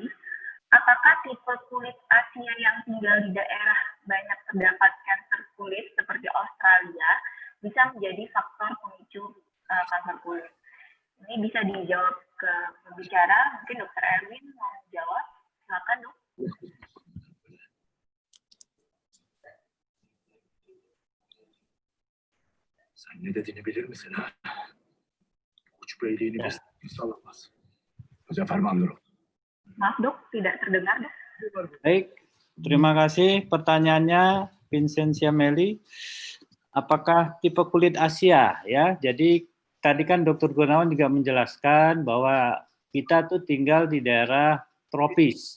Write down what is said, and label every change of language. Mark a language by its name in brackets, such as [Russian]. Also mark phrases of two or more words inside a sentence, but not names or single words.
[Indonesian] Apakah tipe kulit Asia yang tinggal di daerah banyak terdapat kanker kulit seperti Australia bisa menjadi faktor pemicu kanker kulit? Ini bisa dijawab ke pembicara. Mungkin Dr. Erwin mau jawab. Silakan, Dok. [Turkish] Sen ne dediğini bilir misin ha? Uç beyliğini biz salamaz. Muzaffer Mandur. [Indonesian] Maaf, Dok, tidak terdengar, Dok. Baik, terima kasih pertanyaannya Vincentia Meli. Apakah tipe kulit Asia ya? Jadi tadi kan Dr. Gunawan juga menjelaskan bahwa kita tuh tinggal di daerah tropis.